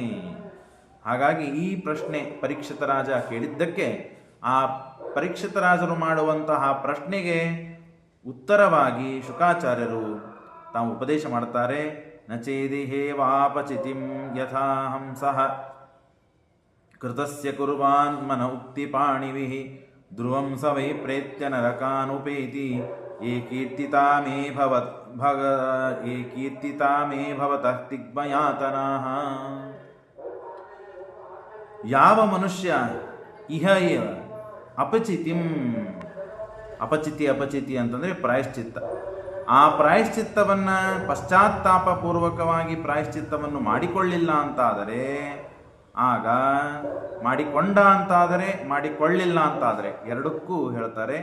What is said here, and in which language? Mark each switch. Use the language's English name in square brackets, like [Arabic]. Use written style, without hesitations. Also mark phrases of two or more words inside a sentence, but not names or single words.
[Kannada] ಹಾಗಾಗಿ ಈ ಪ್ರಶ್ನೆ ಪರೀಕ್ಷಿತ ರಾಜ ಕೇಳಿದ್ದಕ್ಕೆ ಆ ಪರೀಕ್ಷಿತ ರಾಜರು ಮಾಡುವಂತಹ ಪ್ರಶ್ನೆಗೆ ಉತ್ತರವಾಗಿ ಶುಕಾಚಾರ್ಯರು ತಾವು ಉಪದೇಶ ಮಾಡ್ತಾರೆ. [Sanskrit] ನಚೇದಿಹೇವಾಪಚಿತಿಂ ಯಥಾ ಹಂಸಃ ಕೃತಸ್ಯ ಕುರ್ವಾನ್ ಮನ ಉಕ್ತಿಪಾಣಿವಿಃ ಧ್ರುವಂ ಸ ವೈ ಪ್ರೇತ್ಯ ನರಕಾನುಪೇತಿ ಯೇ ಕೀರ್ತಿತಾ ಮೇ ಭವತಃ ತಿಗ್ಮಯಾತನಾಃ. [Kannada] ಯಾವ ಮನುಷ್ಯ ಇಹ ಅಪಚಿತಿಂ, ಅಪಚಿತಿ ಅಂತಂದರೆ ಪ್ರಾಯಶ್ಚಿತ್ತ, ಆ ಪ್ರಾಯಶ್ಚಿತ್ತವನ್ನು ಪಶ್ಚಾತ್ತಾಪಪೂರ್ವಕವಾಗಿ ಪ್ರಾಯಶ್ಚಿತ್ತವನ್ನು ಮಾಡಿಕೊಳ್ಳಿಲ್ಲ ಅಂತಾದರೆ, ಆಗ ಮಾಡಿಕೊಂಡ ಅಂತಾದರೆ, ಮಾಡಿಕೊಳ್ಳಿಲ್ಲ ಅಂತಾದರೆ ಎರಡಕ್ಕೂ ಹೇಳ್ತಾರೆ.